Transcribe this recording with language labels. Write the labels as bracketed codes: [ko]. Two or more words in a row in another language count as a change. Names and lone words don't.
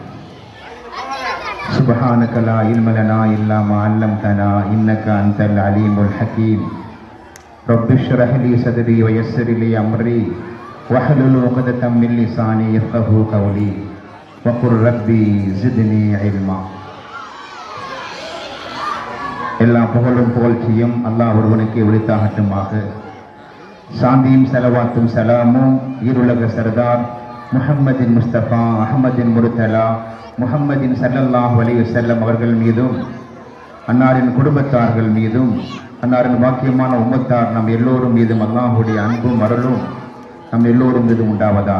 [ar] سبحانك لا علم لنا إلا ما علمتنا إنك أنت العليم الحكيم رب اشرح لي صدري ويسر لي أمري واحلل عقدة من لساني يفقهوا قولي وقل ربي زدني علما. [ta] எல்லா புகழும் புகழ்ச்சியும் அல்லாஹ் ஒருவனுக்கு உரித்தாகட்டுமாக. சாந்தியும் செலவாத்தும் சலாமும் ஈருலக சர்தார் முஹம்மதின் முஸ்தபா அஹமதின் முர்தலா முஹம்மதின் [ar] صلى الله عليه وسلم [ta] அவர்கள் மீதும் அன்னாரின் குடும்பத்தார்கள் மீதும் அன்னாரின் வாக்கியமான உம்மத்தார் நம் எல்லோரும் மீதும் அல்லாஹுடைய அன்பும் அருளும் நம் எல்லோரும் மீதும் உண்டாவதாக.